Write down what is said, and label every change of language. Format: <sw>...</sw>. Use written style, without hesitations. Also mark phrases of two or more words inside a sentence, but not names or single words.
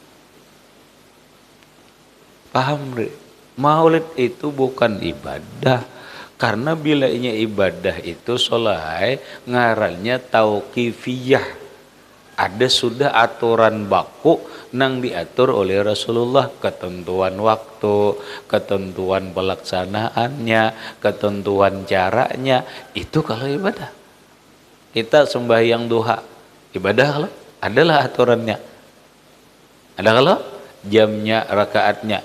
<id>Paham, Re?</id> <bjn>Maulid itu bukan ibadah. Karena bilanya ibadah itu solai ngarannya tauqifiyah. Ada sudah aturan baku nang diatur oleh Rasulullah,</bjn> <id>ketentuan waktu, ketentuan pelaksanaannya, ketentuan caranya. Itu kalau ibadah. Kita sembahyang duha, ibadah kalau adalah aturannya. Ada kalau jamnya, rakaatnya.</id>